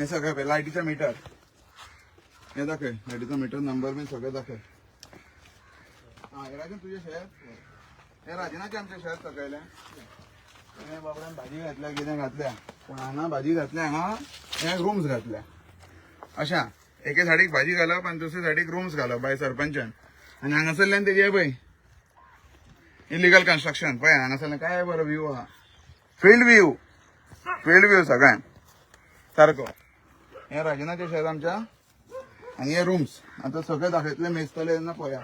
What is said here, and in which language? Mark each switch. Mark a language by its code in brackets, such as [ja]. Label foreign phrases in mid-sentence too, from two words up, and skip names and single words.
[mr] सगळं लाईटीचा मीटर हे दाखव लाईटीचा [en] meter number [mr] बी सगळं दाखव हा [kok] हे राजन तुझे शेअर हे राजनाचे आमचे शेअर सगळ्याले हे बाबड्यान भाजी घातल्या कितें घातल्या पण हांगा भाजी घातल्या हांगा हे रूम्स घातल्या अशा एके साडीक भाजी घालप आनी दुसरे साडीक रूम्स घालप बाय सरपंचान आनी हांगासरल्यान तेजे पळय [en] illegal construction [kok] पळय हांगासरल्यान काय बरो व्यू आहा [en] field view [kok] सगळ्यान सारको हे राजनाचे शेअर आमच्या आणि हे रूम्स आता सगळे दाखयतले मेजतले तेन्ना पळया